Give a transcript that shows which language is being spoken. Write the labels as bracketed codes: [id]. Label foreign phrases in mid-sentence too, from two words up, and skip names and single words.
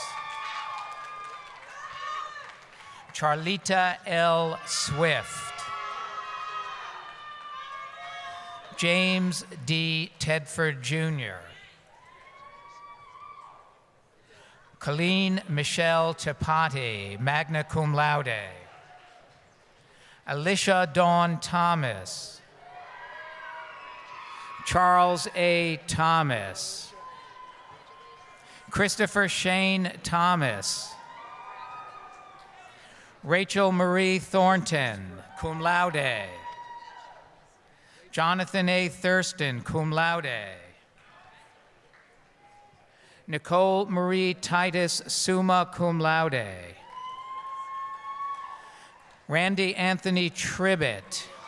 [en] Charlita L. Swift. James D. Tedford Jr. Colleen Michelle Chapati, [la] magna cum laude. [en] Alicia Dawn Thomas. Charles A. Thomas. Christopher Shane Thomas. Rachel Marie Thornton, [la] cum laude. [en] Jonathan A. Thurston, [la] cum laude. [en] Nicole Marie Titus, [la] summa cum laude. [en] Randy Anthony Tribbett.